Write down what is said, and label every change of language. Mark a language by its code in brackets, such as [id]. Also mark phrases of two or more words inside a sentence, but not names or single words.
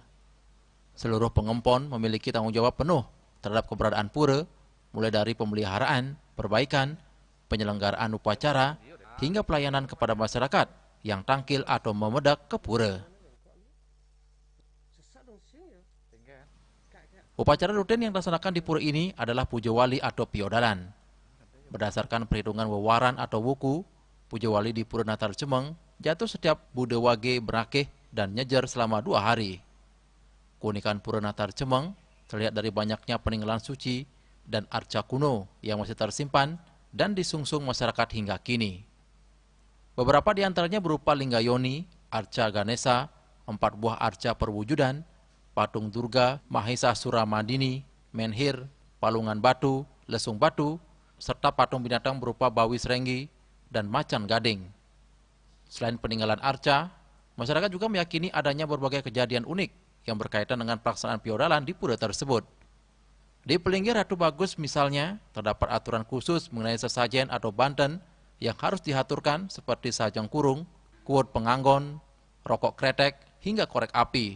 [id] Seluruh pengempon memiliki tanggung jawab penuh terhadap keberadaan pura, mulai dari pemeliharaan, perbaikan, penyelenggaraan upacara, hingga pelayanan kepada masyarakat yang tangkil atau memedak ke pura. Upacara rutin yang dilaksanakan di pura ini adalah puja wali atau piodalan. Berdasarkan perhitungan wewaran atau wuku, puja wali di Pura Natar Jemeng jatuh setiap Bude Wage Berakeh dan nyejar selama 2 hari. Keunikan Pura Natar Jemeng terlihat dari banyaknya peninggalan suci dan arca kuno yang masih tersimpan dan disungsung masyarakat hingga kini. Beberapa di antaranya berupa Linggayoni, arca Ganesha, 4 buah arca perwujudan, patung Durga, Mahesa Suramadini, Menhir, Palungan Batu, Lesung Batu, serta patung binatang berupa Bawi Serenggi dan Macan Gading. Selain peninggalan arca, masyarakat juga meyakini adanya berbagai kejadian unik yang berkaitan dengan pelaksanaan piodalan di pura tersebut. Di Pelinggir Ratu Bagus misalnya, terdapat aturan khusus mengenai sesajen atau banten yang harus dihaturkan seperti sajang kurung, kuot penganggon, rokok kretek, hingga korek api.